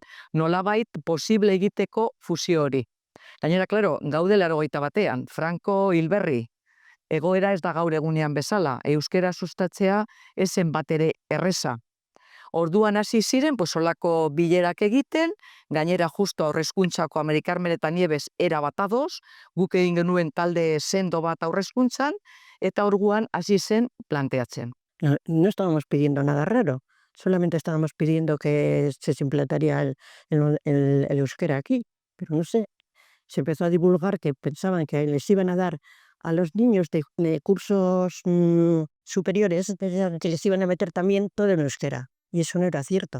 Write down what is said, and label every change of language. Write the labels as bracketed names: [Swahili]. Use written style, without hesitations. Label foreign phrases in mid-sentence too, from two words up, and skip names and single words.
[Basque] Nolabait posible egiteko fusio hori. Gainera, claro, gaude 80 batean, Franco hilberri, egoera ez da gaur egunean bezala, euskera sustatzea ezen bat ere erreza. Orduan hasi ziren, holako bilerak egiten, gainera justo aurrezkuntzako Amerikarmen eta Nieves era bat ados, guk egin genuen talde sendo bat aurrezkuntzan, eta orduan hasi zen planteatzen. [Spanish] No estábamos pidiendo nada raro, solamente estábamos pidiendo que se implantaría el euskera aquí, pero no sé, se empezó a divulgar que pensaban que les iban a dar a los niños de cursos superiores, que les iban a meter también todo en euskera, y eso no era cierto.